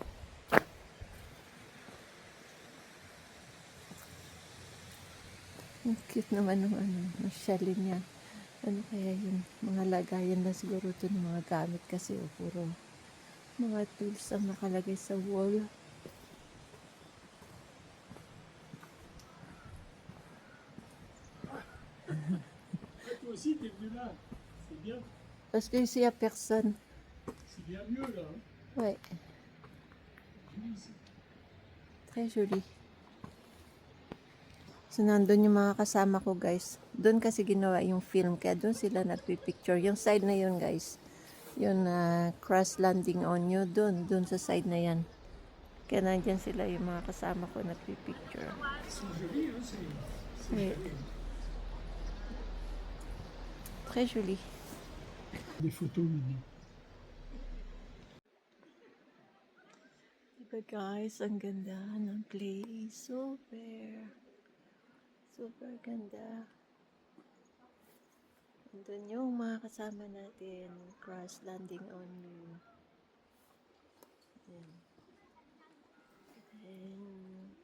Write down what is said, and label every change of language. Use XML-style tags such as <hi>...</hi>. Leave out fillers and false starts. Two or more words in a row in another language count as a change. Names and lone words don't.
<tl>Ang cute naman ng ng chalet niya. Ano kaya yun? Mga lagayan na siguro ito ng mga gamit kasi puro mga tools ang nakalagay sa wall.</tl> <fr>Aussi, t'es venu là. C'est bien. Parce que ici, il n'y a personne. C'est bien mieux là. Ouais, très joli.</fr> <tl>So, nandun yung mga kasama ko, guys. Doon kasi ginawa yung film, kaya doon sila nagpipicture. Yung side na yun, guys. Yung Crash Landing on You, doon sa side na yan. Kaya nandyan sila yung mga kasama ko nagpipicture.</tl> <fr>C'est joli, hein, c'est Oui. joli. Très joli. Des photos mini.</fr> <tl>Diba guys, ang ganda ng place. Super ganda. Andun yung mga kasama natin. Crash Landing on You. Ayan. And</tl>